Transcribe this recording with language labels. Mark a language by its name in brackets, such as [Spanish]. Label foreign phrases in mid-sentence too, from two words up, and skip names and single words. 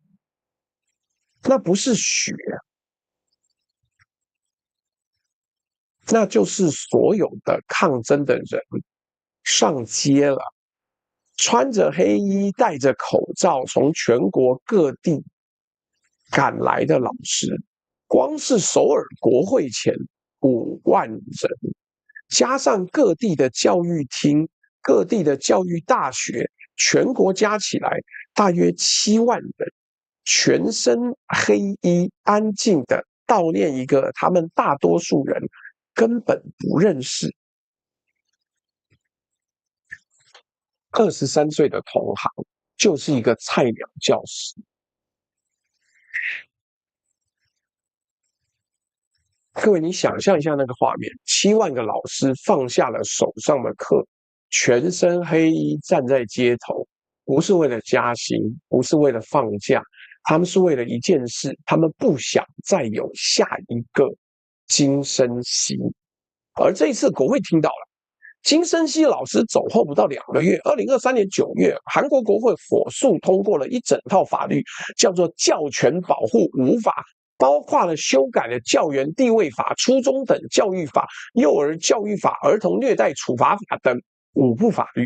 [Chinese] 那不是雪，那就是所有的抗爭的人上街了，穿着黑衣，戴着口罩，從全国各地趕來的老師，光是首爾國會前5萬人，加上各地的教育廳、各地的教育大學，全國加起來大約7萬人，全身黑衣，安靜的悼念一個他們大多數人根本不認識23歲的同行，就是一個菜鳥教師。各位，你想象一下那個畫面，7萬個老師放下了手上的課，全身黑衣站在街頭，不是为了加薪，不是為了放假，他們是為了一件事，他們不想再有下一個金生熙。而這一次國會聽到了，金生熙老師走後不到2個月，2023年9月，韓國國會火速通過了一整套法律，叫做《教權保護5法》，包括了修改了教員地位法、初中等教育法、幼兒教育法、兒童虐待處罰法等5部法律。